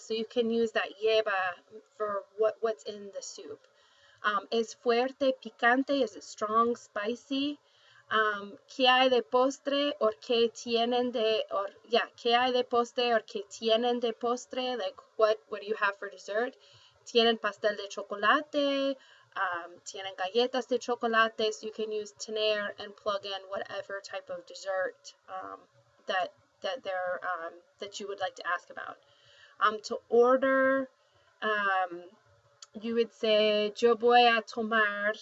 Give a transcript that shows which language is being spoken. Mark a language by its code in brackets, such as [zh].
[en] So you can use that lleva for what's in the soup. [es] Es fuerte, picante, [en] is it strong, spicy? [es] ¿Qué hay de postre or qué tienen de, [en] or yeah, [es] ¿qué hay de postre or qué tienen de postre? [en] Like what do you have for dessert? [es] Tienen pastel de chocolate, [en] tienen galletas de chocolate, so you can use tener and plug in whatever type of dessert that you would like to ask about. To order, you would say, [es] yo voy a tomar.